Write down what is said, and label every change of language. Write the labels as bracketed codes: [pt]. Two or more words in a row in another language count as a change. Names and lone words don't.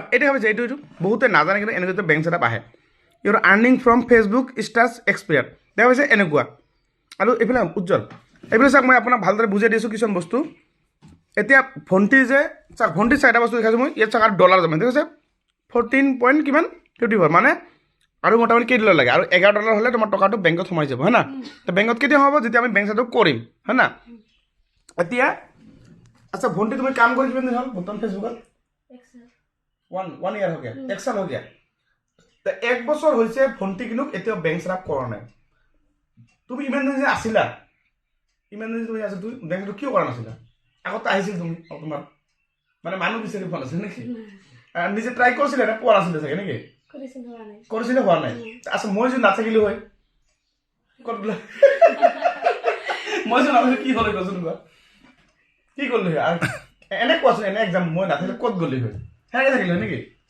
[as] এতিয়া ভাবিছে এইটো বহুতে নাজানে কিন্তু এনেকৈ [en] bank setup [as] আহে [en] your earning from Facebook starts expired [as] দেখা পাইছে এনেকুৱা আৰু এইফালে উজ্জ্বল এইফালে চাওক মই আপোনাক ভালদৰে বুজাই দিছোঁ কিছুমান বস্তু এতিয়া ভণ্টি যে চাওক ভণ্টিৰ চাৰিটা বস্তু দেখাইছোঁ মই ইয়াত চাওক আৰু ডলাৰ জমা ঠিক আছে 14 কিমান 54 মানে আৰু মোটামুটি কেইডলাৰ লাগে আৰু $11 হ'লে তোমাৰ টকাটো বেংকত সোমাই যাব হয় না তো বেংকত কেতিয়া হ'ব যেতিয়া আমি [en] bank setup [as] কৰিম হয় না এতিয়া আচ্ছা ভণ্টি তুমি কাম কৰি কিমান দিন হ'ল বৰ্তমান ফেচবুকত [en] one year [hi] हो गया एक साल हो गया तो एक [as] बছৰ হৈছে ভণ্টি কিন্তু এতিয়া [en] bank setup [as] কৰা নাই তুমি ইমান দিন যে আছিলা ইমান দিন তুমি আছা তুমি বেংকটো কিয় কৰা নাছিলা আগত আহিছিল তুমি তোমাৰ মানে মানুহ বিচাৰি পোৱা নাছিল নেকি নিজে ট্ৰাই কৰিছিলে না পোৱা নাছিলে চাগে নেকি কৰিছিলে হোৱা নাই আচ্ছা মই যদি নাথাকিলো হয় ক'ত বোলে মই যদি নাথাকিলে কি হ'লে কোৱাচোন কোৱা কি কৰিলি হয় এনে কোৱাচোন এনে এক্সাম মই নাথাকিলে ক'ত গ'লি হয় হেনেকৈ থাকিলে নেকি